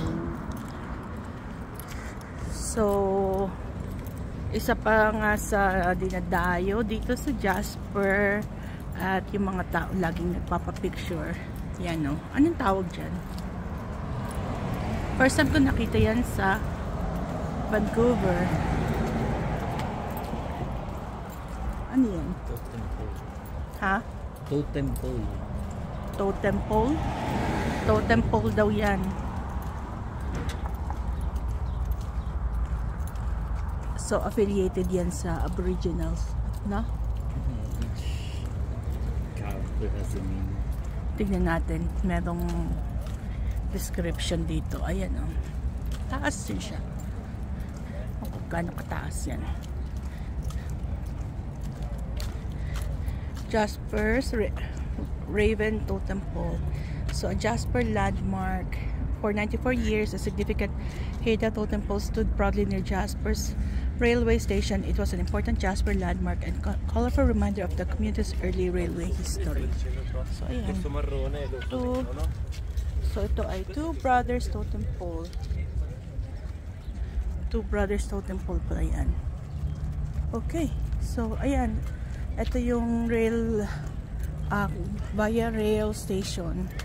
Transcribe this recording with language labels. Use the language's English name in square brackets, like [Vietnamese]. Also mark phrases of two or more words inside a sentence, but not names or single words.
[Filipino] So, isa pa nga sa dinadayo dito sa Jasper at yung mga tao laging nagpapapicture. Yan, no? Anong tawag dyan? [English] First time [Filipino] ko nakita yan sa Vancouver. Ano yan? [English] Totem pole. Ha? Totem pole. Totem pole? Totem pole [Filipino] daw yan. So, affiliated yan sa Aboriginals. No? [English] Each character has a meaning. [Filipino] Tignan natin. Merong description dito. Ayan, oh. Taas din siya. Kung gaano kataas yan. [English] Jasper's Raven Totem Pole. So, a Jasper landmark. For 94 years, a significant Haida totem pole stood proudly near Jasper's railway station. It was an important Jasper landmark and colorful reminder of the community's early railway history. So, [Filipino] ayan. So, ito ay Two Brothers Totem Pole. Two Brothers Totem Pole pala yan. Okay. So, ayan. Ito yung rail, Via Rail Station.